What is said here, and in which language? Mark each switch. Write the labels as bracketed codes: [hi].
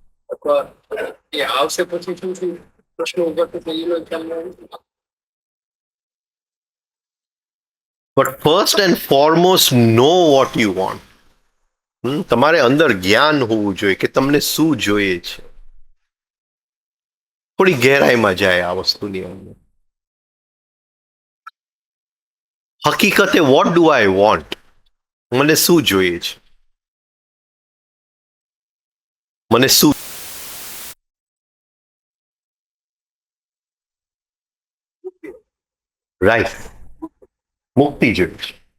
[gu] અથવા એ આવશે પછી શું શું પ્રશ્નો ઉભા થશે એનો ખ્યાલ ન હોય. [en] but first and foremost know what you want. [gu] તમારે અંદર જ્ઞાન હોવું જોઈએ કે તમને શું જોઈએ છે. થોડી ગહેરાઈમાં જાય આ વસ્તુની અંદર. હકીકતે [en] what do I want, [gu] મને શું જોઈએ છે, મને શું રાઈટ મુક્તિ જોઈએ છે.